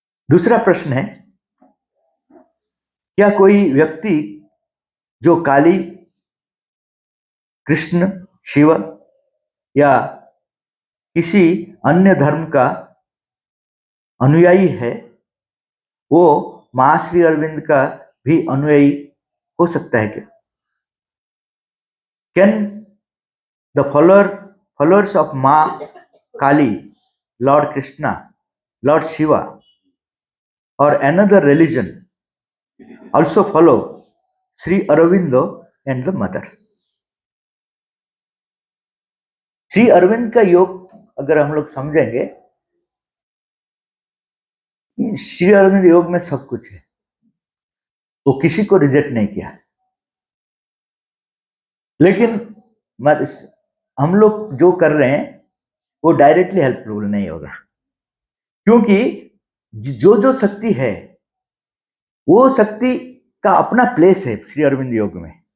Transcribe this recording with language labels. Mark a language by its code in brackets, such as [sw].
[hi] दूसरा प्रश्न है, क्या कोई व्यक्ति जो काली, कृष्ण, शिव या किसी अन्य धर्म का अनुयायी है, वो महाश्री अरविंद का भी अनुयायी हो सकता है क्या? [en] Can the followers of Ma Kali, Lord Krishna, Lord Shiva or another religion also follow Sri Aurobindo and the mother? [hi] Shri Arvind का योग अगर हम लोग समझेंगे, श्री अरविंद योग में सब कुछ है, वो किसी को रिजेक्ट नहीं किया। लेकिन हम लोग जो कर रहे हैं वो डायरेक्टली हेल्पफुल नहीं होगा, क्योंकि जो जो शक्ति है वो शक्ति का अपना प्लेस है श्री अरविंद योग में।